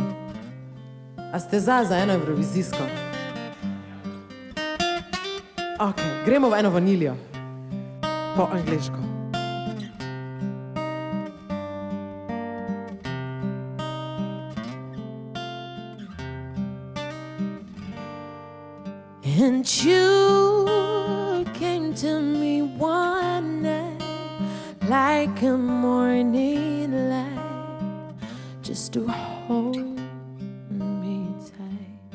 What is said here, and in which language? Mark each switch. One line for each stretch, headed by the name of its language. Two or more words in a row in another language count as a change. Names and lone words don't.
Slovenian: A ste za eno evrovizijsko? Ok, gremo v eno vaniljo. Po angliško.
English: And you came to me one night like a morning light, just to hold me tight.